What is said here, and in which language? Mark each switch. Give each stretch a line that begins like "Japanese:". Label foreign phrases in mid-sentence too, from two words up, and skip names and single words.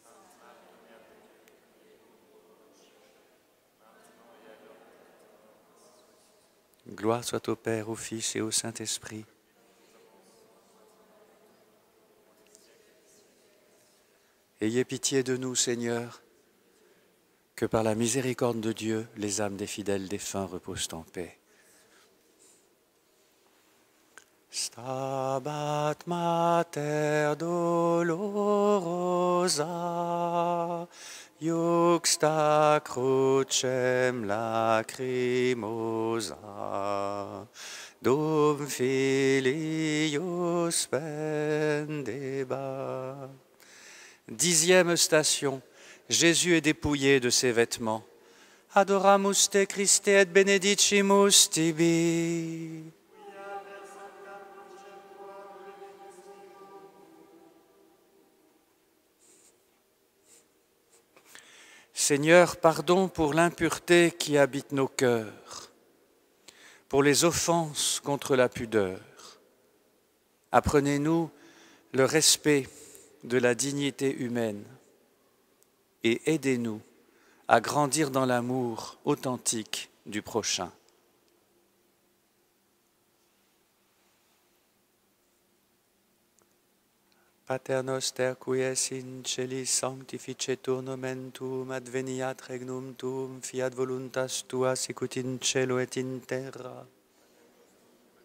French: Gloire soit au Père, au Fils et au Saint-Esprit. Ayez pitié de nous, Seigneur, que par la miséricorde de Dieu, les âmes des fidèles défunts reposent en paix.
Latin: Stabat Mater dolorosa, iuxta crucem lacrimosa, dum filius pendebat.
French: Dixième station. Jésus est dépouillé de ses vêtements.
Latin: Adoramus te Christe et benedicimus tibi.
French: Seigneur, pardon pour l'impureté qui habite nos cœurs, pour les offenses contre la pudeur. Apprenez-nous le respect de la dignité humaine et aidez-nous à grandir dans l'amour authentique du prochain.
Latin: Pater noster, qui es in celis, sanctificetur nomen tuum, adveniat regnum tuum, fiat voluntas tua, sicut in cielo et in terra.